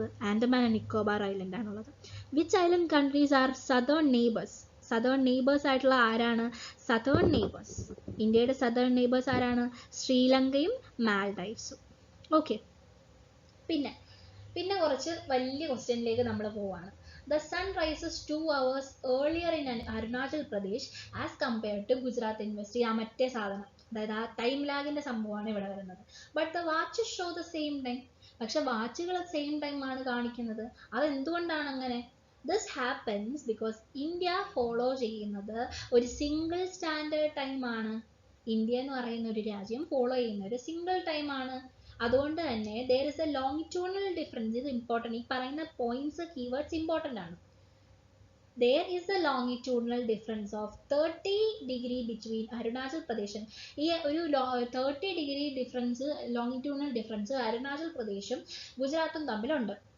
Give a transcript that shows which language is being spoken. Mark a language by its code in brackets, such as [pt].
[ml] Andaman and Nicobar island ആണുള്ളത്. [en] Which island countries are southern neighbours? [ml] Southern neighbours ആയിട്ടുള്ള ആരാണ്? Southern neighbours, ഇന്ത്യയുടെ സദേൺ നെയ്ബേഴ്സ് ആരാണ്? ശ്രീലങ്കയും മാൽഡൈവ്സും. ഓക്കെ. പിന്നെ കുറച്ച് വലിയ ക്വസ്റ്റ്യനിലേക്ക് നമ്മൾ പോവാണ്. [en] The sun rises 2 hours earlier in Arunachal Pradesh as compared to Gujarat University. [ml] ആ മറ്റേ സാധനം, അതായത് ആ ടൈം ലാഗിന്റെ സംഭവമാണ് ഇവിടെ വരുന്നത്. [en] But the watches show the same time. [ml] പക്ഷെ വാച്ചുകൾ സെയിം ടൈം ആണ് കാണിക്കുന്നത്. അതെന്തുകൊണ്ടാണ് അങ്ങനെ? [en] This happens because [ml] India follow ചെയ്യുന്നത് ഒരു സിംഗിൾ സ്റ്റാൻഡേർഡ് ടൈം ആണ്. ഇന്ത്യ എന്ന് പറയുന്ന ഒരു രാജ്യം ഫോളോ ചെയ്യുന്ന ഒരു സിംഗിൾ ടൈം ആണ്. അതുകൊണ്ട് തന്നെ [en] there is a longitudinal difference. [ml] ഇത് ഇമ്പോർട്ടൻ്റ്. ഈ പറയുന്ന പോയിന്റ്സ്, കീവേഡ്സ് ഇമ്പോർട്ടൻ്റ് ആണ്. [en] There is a longitudinal difference of 30 degree between Arunachal Pradesh. [ml] ഈ ഒരു 30 degree difference, longitudinal difference Arunachal പ്രദേശും ഗുജറാത്തും തമ്മിലുണ്ട്.